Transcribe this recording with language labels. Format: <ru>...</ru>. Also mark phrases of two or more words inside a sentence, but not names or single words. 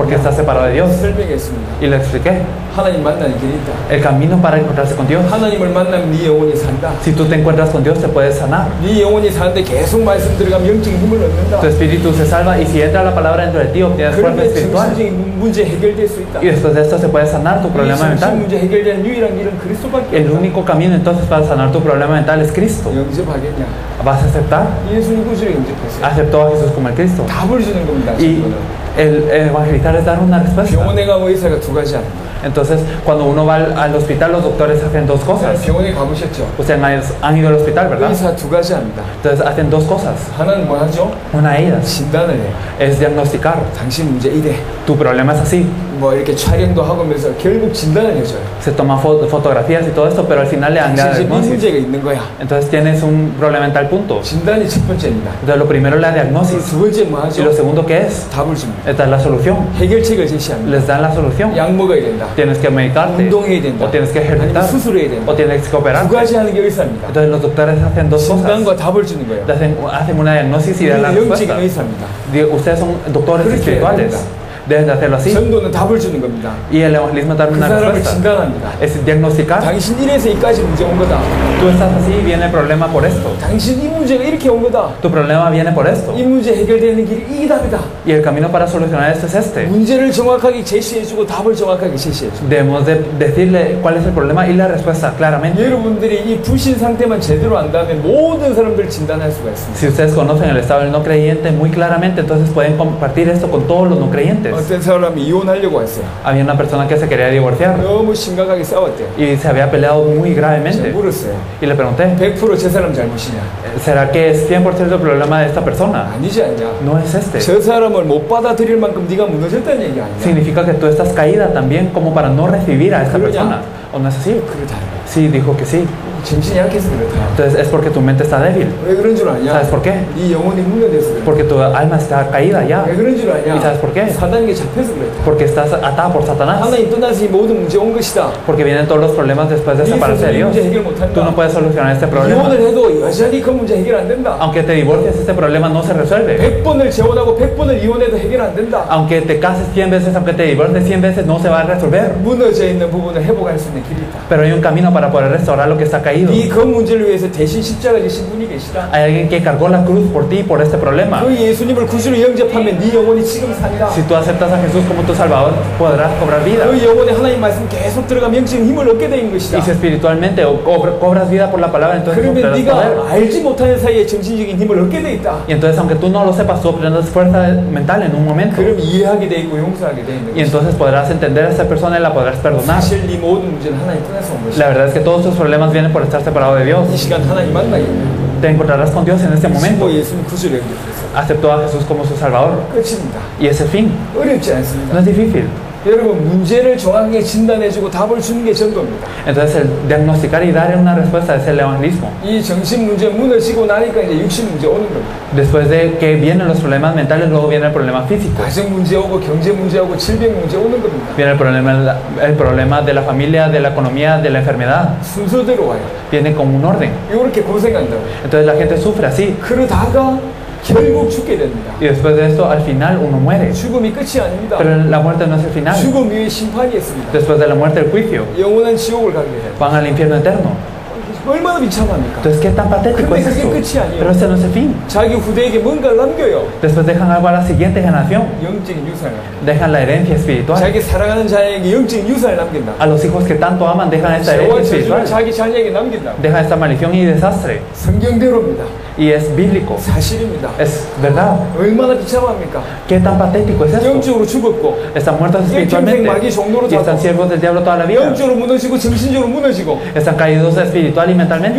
<es>Porque</es> <ko>알아?</ko> <es>estás separado de Dios.</es> <ko>설명했습니다.</ko> <es>Y le expliqué.</es> <ko>하나님 만나는 길이 있다.</ko> <es>El camino para encontrarse con Dios.</es> <ko>하나님을 만나면 네 영혼이 산다.</ko> <es>Si tú te encuentras con Dios, te puedes sanar.</es> <ko>네 영혼이 사는데 계속 말씀 들어가면 영적인 힘을 얻는다.</ko> <es>Tu espíritu se salva y si entra la palabra dentro de ti, obtienes fuerza</es> <ko>그러면</ko> <es>espiritual.</es> <ko>정신적인 문제 해결될 수 있다.</ko> <es>Y después de esto se puede sanar tu</es> <ko>이</ko> <es>problema</es> <ko>정신</ko> <es>mental.</es> <ko>문제 해결되는 유일한 길은 그리스도밖에</ko> <es>El</es> <ko>없다.</ko> <es>único camino entonces para sanar tu problema mental es Cristo.</es> <ko>영접하겠냐?</ko> <es>¿Vas a aceptar?</es> <ko>예수님 구주를 영접했어요.</ko> <es>Aceptó a Jesús como el Cristo.</es> <ko>답을 주는 겁니다.</ko> <es>Y el evangelizar es dar una respuesta.</es> <ko>병원에 가면 의사가 두 가지 합니다.</ko> <es>Entonces, cuando uno va al hospital, los doctores hacen dos cosas.</es> <ko>병원에 가보셨죠?</ko> <es>Ustedes han ido al hospital, ¿verdad?</es> <ko>의사 두 가지 합니다.</ko> <es>Entonces hacen dos cosas.</es> <ko>하나는 뭐 하죠?</ko> <es>Una de ellas</es> <ko>진단을 해요.</ko> <es>es diagnosticar.</es> <ko>당신 문제 이래.</ko> <es>Tu problema es así.</es> <ko>뭐 이렇게 촬영도 하고 하면서 결국 진단을 해줘요.</ko> <es>Se toman fotografías y todo esto, pero al final le dan la</es> <ko>당신 이</ko> <es>diagnosis.</es> <ko>문제가 있는 거야.</ko> <es>Entonces tienes un problema en tal punto.</es> <ko>진단이 첫 번째입니다.</ko> <es>Entonces lo primero es la diagnosis.</es> <ko>두 번째 뭐</ko> <es>Y</es> <ko>하죠?</ko> <es>lo segundo, ¿qué es?</es> <ko>답을 줍니다.</ko> <es>Esta es la solución.</es> <ko>해결책을 제시합니다.</ko> <es>Les dan la solución.</es> <ko>약 먹어야 된다.</ko> <es>Tienes que medicarte.</es> <ko>운동해야 된다.</ko> <es>O tienes que</es> <ko>아니면</ko> <es>ejercitar.</es> <ko>수술해야 된다.</ko> <es>O tienes que</es> <ko>두</ko> <es>operar.</es> <ko>가지 하는 게 의사입니다.</ko> <es>Entonces los doctores hacen dos cosas.</es> <ko>진단과 답을 주는 거예요.</ko> <es>Hacen una diagnosis y dan la</es> <ko>우리는 영적인</ko> <es>respuesta.</es> <ko>의사입니다.</ko> <es>Ustedes son doctores</es> <ko>그렇게 해야</ko> <es>espirituales.</es> <ko>됩니다.</ko> <es>Debes de hacerlo así.</es> <ko>전도는 답을 주는 겁니다.</ko> <es>Y el evangelismo da</es> <ko>그</ko> <es>una</es> <ko>사람을</ko> <es>respuesta.</es> <ko>진단합니다.</ko> <es>Es diagnosticar.</es> <ko>당신 이래서 이까지 문제 온 거다.</ko> <es>Tú estás así y viene el problema por esto.</es> <ko>당신 이 문제가 이렇게 온 거다.</ko> <es>Tu problema viene por esto.</es> <ko>이 문제 해결되는 길이 이 답이다.</ko> <es>Y el camino para solucionar esto es este.</es> <ko>문제를 정확하게 제시해주고 답을 정확하게 제시해주고.</ko> <es>Debemos de decirle cuál es el problema y la respuesta claramente.</es> <ko>여러분들이 이 불신 상태만 제대로 안다면 모든 사람들 진단할 수가 있습니다.</ko> <es>Si ustedes conocen el estado del no creyente muy claramente, entonces pueden compartir esto con todos los no creyentes.</es> <ko>어떤 사람이 이혼하려고 했어요.</ko> <es>Había una persona que se quería divorciar</es> <ko>너무 심각하게 싸웠대요.</ko> <es>y se había peleado muy</es> <ko>제가</ko> <es>gravemente.</es> <ko>물었어요.</ko> <es>Y le pregunté,</es> <ko>100% 제 사람 잘못이냐?</ko> <es>¿será que es 100% el problema de esta persona?</es> <ko>아니지 않냐?</ko> <es>No es este.</es> <ko>저 사람을 못 받아들일 만큼 네가 무너졌다는 얘기 아니야?</ko> <es>Significa que tú estás caída también como para no recibir a esta</es> <ko>¿그러냐?</ko> <es>persona. ¿O no es así?</es> <ko>그렇다.</ko> <es>Sí, dijo que sí.</es> <ko>정신이 약해서 그렇다.</ko> <es>Entonces es porque tu mente está débil.</es> <ko>왜 그런 줄 아냐?</ko> <es>¿Sabes por qué?</es> <ko>네 영혼이 무너져서 그래.</ko> <es>Porque tu alma está caída ya.</es> <ko>왜 그런 줄 아냐?</ko> <es>¿Y sabes por qué?</es> <ko>사단에게 잡혀서 그렇다.</ko> <es>Porque estás atada por Satanás.</es> <ko>하나님 떠나서 이 모든 문제 온 것이다.</ko> <es>Porque vienen todos los problemas después de separarse de Dios. Tú no puedes solucionar este problema.</es> <ko>이혼을 해도 여전히 그 문제 해결 안 된다.</ko> <es>Aunque te divorcies, este problema no se resuelve.</es> <ko>100번을 재혼하고 100번을 이혼해도 해결 안 된다.</ko> <es>Aunque te cases 100 veces, aunque te divorcies 100 veces, no se va a resolver.</es> <ko>무너져 있는 부분을 회복할 수 있는 길이 있다.</ko> <es>Pero hay un camino para poder restaurar lo que está caído.</es> <ko>이 그 문제를 위해서 대신 십자가 지신 분이 계시다.</ko> <es>Hay alguien que cargó la cruz por ti por este problema.</es> <ko>그 예수님을 구주로 영접하면 네 영혼이 지금 산다.</ko> <es>Si tú aceptas a Jesús como tu Salvador, podrás cobrar vida.</es> <ko>그 영혼에 하나님 말씀 계속 들어가면 영적인 힘을 얻게 되는 것이다.</ko> <es>Y si espiritualmente cobras vida por la palabra, entonces</es> <ko>그러면</ko> <es>obtendrás</es> <ko>네가</ko> <es>poder.</es> <ko>알지 못하는 사이에 정신적인 힘을 얻게 돼 있다.</ko> <es>Y entonces, aunque tú no lo sepas, tú obtendrás fuerza mental en un momento.</es> <ko>그럼 이해하게 돼 있고 용서하게 돼 있는</ko> <es>Y</es> <ko>것이다.</ko> <es>entonces podrás entender a esa persona y la podrás perdonar.</es> <ko>사실 네 모든 문제는 하나님 떠나서 온 것이다.</ko> <es>La verdad es que todos tus problemas vienen por estar separado de Dios.</es> <ko>이 시간 하나님 만나겠네.</ko> <es>Te encontrarás con Dios en este momento.</es> <ko>뭐 예수님 구주로 영접했어.</ko> <es>Aceptó a Jesús como su Salvador.</es> <ko>끝입니다.</ko> <es>Y ese fin</es> <ko>어렵지 않습니다.</ko> <es>no es difícil.</es> <ko>여러분 문제를 정확하게 진단해주고 답을 주는 게 전도입니다.</ko> <es>Entonces el diagnosticar y dar una respuesta es el evangelismo.</es> <ko>이 정신 문제 무너지고 나니까 이제 육신 문제 오는 겁니다.</ko> <es>Después de que vienen los problemas mentales, luego viene el problema físico.</es> <ko>가정 문제 오고 경제 문제 오고 질병 문제 오는 겁니다.</ko> <es>Viene el problema de la familia, de la economía, de la enfermedad.</es> <ko>순서대로 와요.</ko> <es>Viene como un orden.</es> <ko>이렇게 고생한다고.</ko> <es>Entonces la gente sufre así.</es> <ko>그러다가 결국 죽게 됩니다.</ko> <es>Y después de esto, al final, uno muere.</es> <ko>죽음이 끝이 아닙니다.</ko> <es>Pero la muerte no es el final.</es> <ko>죽음 위에 심판이 있습니다.</ko> <es>Después de la muerte, el juicio.</es> <ko>영원한 지옥을 가게 해요.</ko> <es>Van al infierno eterno.</es> <ko>얼마나 비참합니까?</ko> <es>Entonces, ¿qué tan patético es esto? Pero este no es el fin.</es> <ko>자기 후대에게 뭔가를 남겨요.</ko> <es>Después dejan algo a la siguiente generación.</es> <ko>영적인 유산을.</ko> <es>Dejan la herencia espiritual.</es> <ko>자기 사랑하는 자에게 영적인 유산을 남긴다.</ko> <es>A los hijos que tanto aman, dejan esta herencia</es> <ko>죄와 저주를</ko> <es>espiritual.</es> <ko>자기 자녀에게 남긴다.</ko> <es>Dejan esta maldición y desastre.</es> <ko>성경대로입니다.</ko> <es>Y es bíblico.</es> <ko>사실입니다.</ko> <es>Es verdad.</es> <ko>얼마나 비참합니까?</ko> <es>¿Qué tan patético es esto?</es> <ko>영적으로 죽었고</ko> <es>Están muertos espiritualmente. Y están siervos del diablo toda la vida.</es> <ko>영적으로 무너지고 정신적으로 무너지고</ko> <es>Están caídos espiritual y mentalmente.</es>